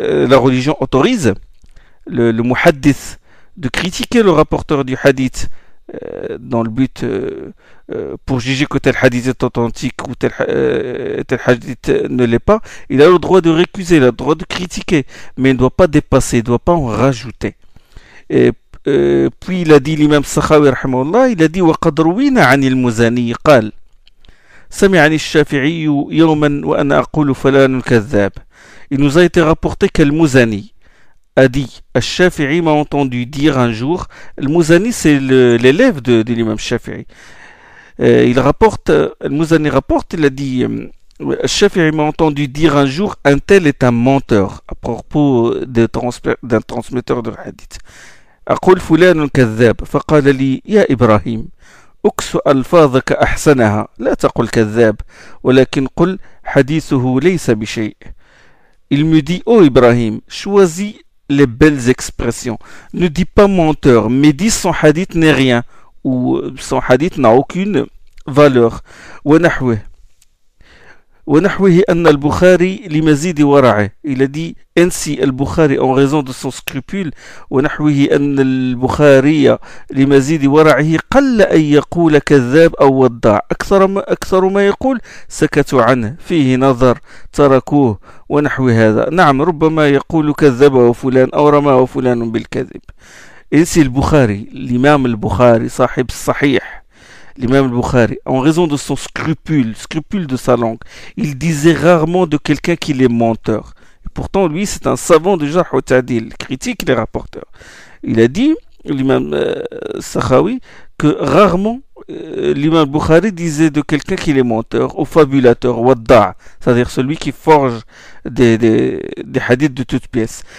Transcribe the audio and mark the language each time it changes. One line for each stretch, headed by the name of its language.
French: La religion autorise le muhaddith de critiquer le rapporteur du hadith dans le but pour juger que tel hadith est authentique ou tel hadith ne l'est pas. Il a le droit de récuser, il a le droit de critiquer, mais il ne doit pas dépasser, il ne doit pas en rajouter. Et puis il a dit
Arabic: l'imam Sakhawi rahimahullah, il a dit وقد روينا عن المزني قال سمعني الشافعي يوما وأنا أقول فلان كذاب.
French: Il nous a été rapporté qu'Al-Muzani a dit, Al-Shafi'i m'a entendu dire un jour, Al-Muzani c'est l'élève de l'imam Shafi'i. Il rapporte, Al-Muzani rapporte, il a dit, Al-Shafi'i m'a entendu dire un jour, un tel est un menteur, à propos d'un transmetteur de hadith.
Arabic: أقول فلان كذاب فقال لي يا إبراهيم أكس ألفاظك أحسنها لا تقل كذاب ولكن قل حديثه ليس بشيء.
French: Il me dit, oh Ibrahim, choisis les belles expressions. Ne dis pas menteur, mais dis son hadith n'est rien, ou son hadith n'a aucune valeur.
Arabic: ونحوه أن البخاري لمزيد ورعه.
French: Il a dit ainsi Al-Bukhari en raison de son scrupule.
Arabic: ونحوه أن البخاري لمزيد ورعه قل أن يقول كذاب أو وضاع أكثر ما يقول سكتوا عنه فيه نظر تركوه ونحو هذا. نعم ربما يقول كذب فلان أو رماه فلان بالكذب.
French: ainsi البخاري l'imam al-Bukhari
Arabic: صاحب الصحيح
French: l'imam al-Bukhari, en raison de son scrupule de sa langue, il disait rarement de quelqu'un qu'il est menteur. Et pourtant, lui, c'est un savant de Jarh wa Ta'dil, critique les rapporteurs. Il a dit, l'imam Sakhawi, que rarement l'imam al-Bukhari disait de quelqu'un qu'il est menteur, ou fabulateur, wadda', c'est-à-dire celui qui forge des hadiths de toutes pièces.